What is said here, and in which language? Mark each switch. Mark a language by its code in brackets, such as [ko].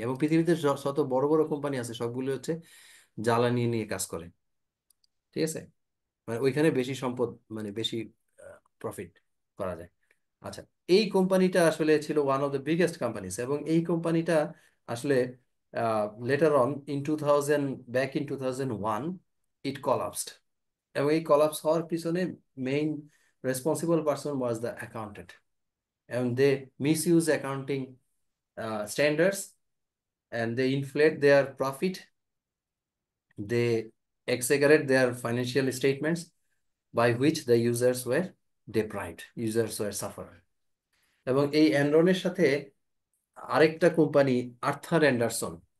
[bn] এবং পৃথিবীতে যত বড় বড় কোম্পানি আছে সবগুলো হচ্ছে জ্বালানি নিয়ে কাজ করে, ঠিক আছে? মানে ওইখানে বেশি সম্পদ, মানে বেশি প্রফিট করা যায়। আচ্ছা, এই কোম্পানিটা আসলে ছিল [en] one of the biggest companies, [bn] এবং এই কোম্পানিটা আসলে letter on [en] Back in 2001 it collapsed. [bn] এবং এই কলাপস হওয়ার পিছনে [en] Main responsible person was the accountant, and they misuse accounting standards, and they inflate their profit, they exaggerate their financial statements, by which the users were deprived, users were suffered. [bn] এবং এই এনরনের সাথে আরেকটা company Arthur Anderson.